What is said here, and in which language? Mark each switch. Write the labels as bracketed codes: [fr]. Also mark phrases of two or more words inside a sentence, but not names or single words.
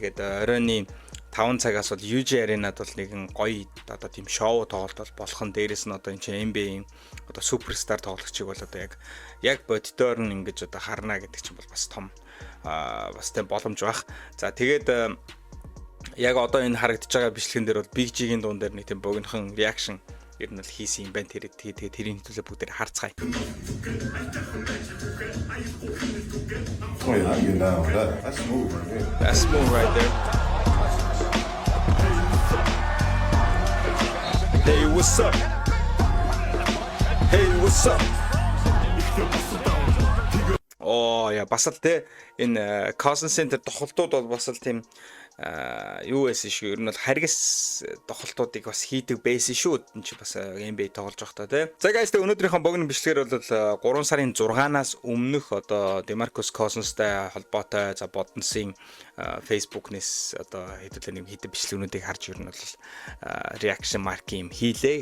[mn] Тэгээд оройны 5 цагаас бол UJ Arena-д бол нэгэн гоё одоо тийм шоу тоглолт болох нь дээрэс нь одоо энэ чинь NBA-ийн одоо суперстар тоглогчийг бол одоо яг бодитоор нь ингэж одоо харна гэдэг чинь бол бас том бас тийм боломж байх. За тэгээд яг одоо энэ харагдаж байгаа бичлэгэн дээр бол Big G-ийн дуун дээр нэг тийм богинохон реакшн ер нь л хийсэн юм байна. Тэгээд тэрийн төлөө бүгдээр харцгаая. [en] Oh yeah, I get down with that. That's smooth right there. That's smooth right there. Hey, what's up? Hey, what's up? [mn] Оо яа бас л те энэ Cousins Center тохолтууд бол бас л тийм юу байсан шүү. Ер нь бол харгас тохолтуудыг бас хийдэг байсан шүү. Энд чи бас NBA тоглож байхдаа тий. За guys тэ өнөөдрийнхөө богино бичлэгээр бол 3 сарын 6-наас өмнөх одоо Demarcus Cousins-тай холбоотой за бодносын Facebook-нээс одоо хэдүүлээ нэг хитэ бичлэгнүүдийг харж ер нь бол [en] reaction mark [mn] юм хийлээ.